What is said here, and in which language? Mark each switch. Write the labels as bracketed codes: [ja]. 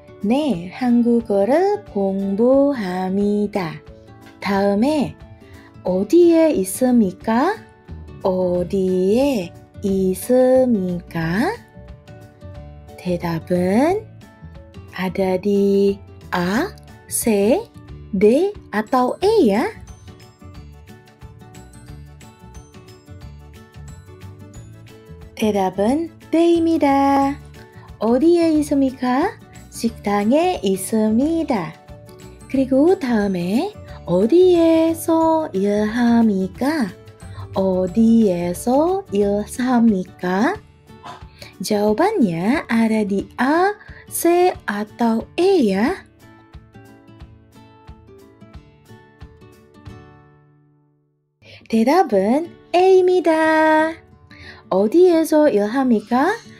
[ko] 네, 한국어를 공부합니다. 다음에 어디에 있습니까? 어디에 있습니까? [id] 대답은 ada di A, C, D, atau E ya? [ko] 대답은 D입니다. 어디에 있습니까? 식당에 있습니다. 그리고 다음에 어디에서 일합니까? 어디에서 일합니까? [id] Jawabannya ada di A, C, atau E ya. [ko] 대답은 A입니다. 어디에서 일합니까?